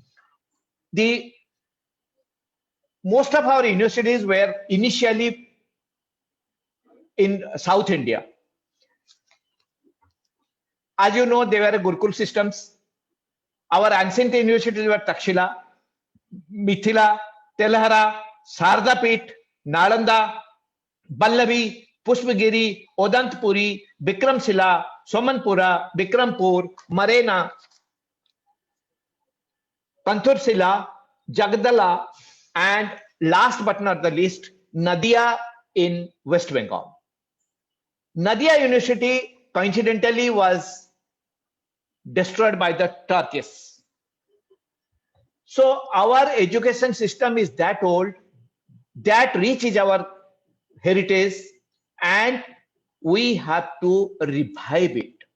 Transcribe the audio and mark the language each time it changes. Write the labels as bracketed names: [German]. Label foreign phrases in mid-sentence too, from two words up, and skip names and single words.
[English] Most of our universities were initially in South India. As you know, they were Gurukul systems. Our ancient universities were Takshila, Mithila, Telhara, Sardapit, Nalanda, Ballavi, Pushpagiri, Odantpuri, Bikramsila, Somanpura, Bikrampur, Marena, Kantursila, Jagdala, and last but not the least, Nadia in West Bengal. Nadia University coincidentally was destroyed by the Turks. So our education system is that old, that rich is our heritage, and we have to revive it.